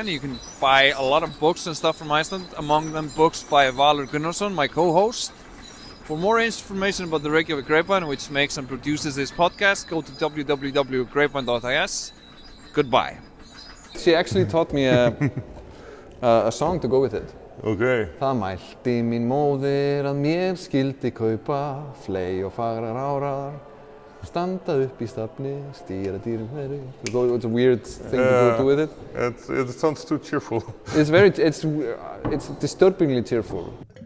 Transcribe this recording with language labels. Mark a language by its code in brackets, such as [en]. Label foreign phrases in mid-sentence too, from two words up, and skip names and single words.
[en] You can buy a lot of books and stuff from Iceland, among them books by Valur and Gunnarsson, my co-host. For more information about the Reykjavik Grapevine, which makes and produces this podcast, go to www.grapevine.is. Goodbye. She actually taught me a song to go with it. Okay. [is] Það mælti mín móðir að mér skildi kaupa fley og fagrar árar, standa upp í stafni, stýra dýrum heri. [en] It's a weird thing to do with it. It sounds too cheerful. It's disturbingly cheerful.